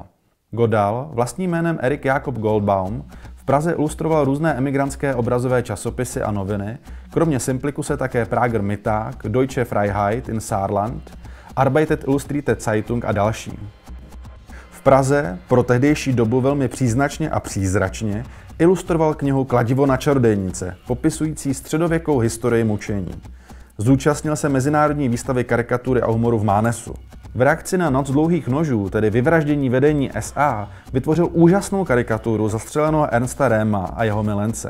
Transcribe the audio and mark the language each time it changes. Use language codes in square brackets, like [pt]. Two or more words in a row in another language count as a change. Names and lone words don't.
[cs] Godal, vlastním jménem Erich Jakob Goldbaum, v Praze ilustroval různé emigrantské obrazové časopisy a noviny, kromě Simplicuse také Prager Mittag, Deutsche Freiheit in Saarland, Arbeitet Illustrierte Zeitung a další. V Praze pro tehdejší dobu velmi příznačně a přízračně ilustroval knihu Kladivo na čarodějnice, popisující středověkou historii mučení. Zúčastnil se mezinárodní výstavy karikatury a humoru v Mánesu. V reakci na Noc dlouhých nožů, tedy vyvraždění vedení SA, vytvořil úžasnou karikaturu zastřeleného Ernsta Rehma a jeho milence.